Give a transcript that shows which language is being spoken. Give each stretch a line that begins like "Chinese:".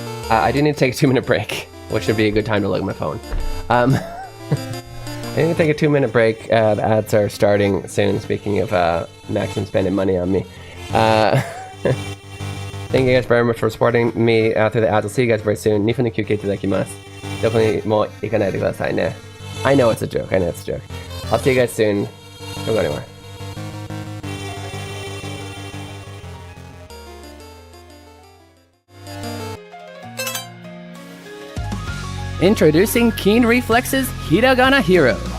English: I do need to take a 2-minute break, which would be a good time to look at my phone. I need to take a 2-minute break. The ads are starting soon, speaking of Maxim spending money on me. Thank you guys very much for supporting me through the ads. I'll see you guys very soon.
Japanese: 2分の休憩いただきます。どこにも行かないでくださいね。
English: I know it's a joke. I know it's a joke. I'll see you guys soon. Don't go anywhere. Introducing Keen Reflex's Hiragana Hero.